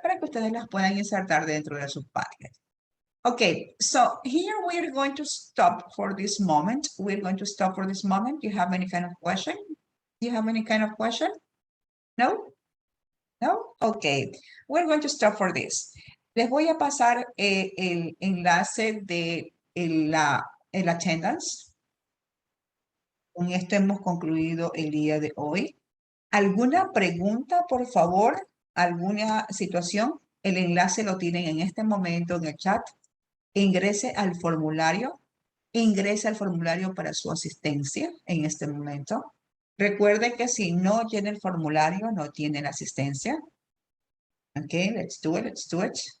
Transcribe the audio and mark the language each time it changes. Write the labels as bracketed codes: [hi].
[es] Para que ustedes las puedan insertar dentro de sus Padlet. [en] Okay, so here we're going to stop for this moment. We're going to stop for this moment. Do you have any kind of question? Do you have any kind of question? No? No? Okay, we're going to stop for this. [es] Les voy a pasar el enlace de el attendance. Con esto hemos concluido el día de hoy. ¿Alguna pregunta, por favor? ¿Alguna situación? El enlace lo tienen en este momento en el chat. Ingrese al formulario. Ingrese al formulario para su asistencia en este momento. Recuerde que si no llena el formulario, no tiene la asistencia. [en] Okay, let's do it, let's do it.